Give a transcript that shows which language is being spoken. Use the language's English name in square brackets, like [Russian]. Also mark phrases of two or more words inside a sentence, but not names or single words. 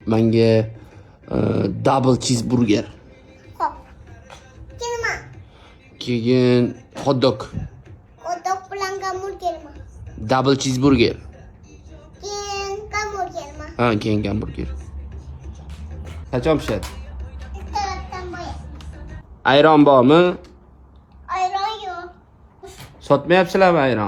[English] Menga double cheeseburger. [Uzbek] Hop. Kelma. [English] Keyin hot dog. [Uzbek] Hot bilan hamburgermi? [English] Double cheeseburger. [Uzbek] Keyin hamburgermi? Ha, keyin hamburger. Qachon pishadi? Ertalabdan boya. Ayron bormi? Ayron yo'q. Sotmayapsizlarmi ayron?